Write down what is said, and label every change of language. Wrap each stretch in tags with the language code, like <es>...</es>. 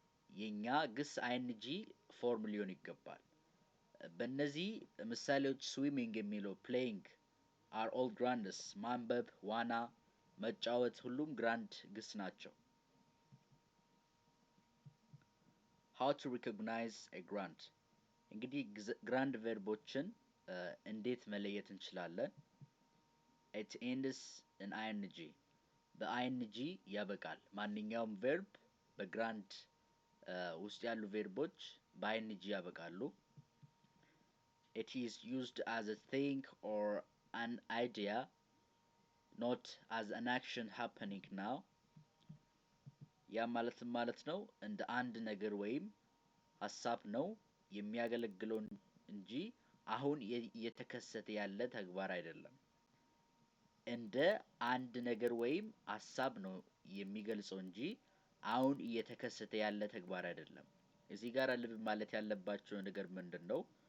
<am>የኛ ግስ ing ፎርም ሊሆን ይገባል። በእነዚህ ምሳሌዎች ስዊሚንግ የሚለው</am> <en>playing are all grands</en> <am>ማንበብ፣ ዋና፣ መጫወት ሁሉም ግራንድ ግስ ናቸው።</am> <en>How to recognize a grand?</en> <am>እንግዲህ ግራንድ ቨርቦችን እንዴት መለየት እንችላለን?</am> <en>It ends in ing.</en> <am>በing ያበቃል። ማንኛውም ቨርብ በግራንድ ውስጥ ያሉ ቨርቦች በing ያበቃሉ።</am> <en>It is used as a thing or an idea, not as an action happening now.</en> <am>ያ ማለት ነው እንደ አንድ ነገር ወይም ሐሳብ ነው የሚያገለግለው እንጂ አሁን እየተከሰተ ያለ ተግባር አይደለም። እንደ አንድ ነገር ወይም ሐሳብ ነው የሚገልጸው እንጂ አሁን እየተከሰተ ያለ ተግባር አይደለም። እዚህ ጋር ልብ ማለት ያለባቸው ነገር ምንድነው?</am>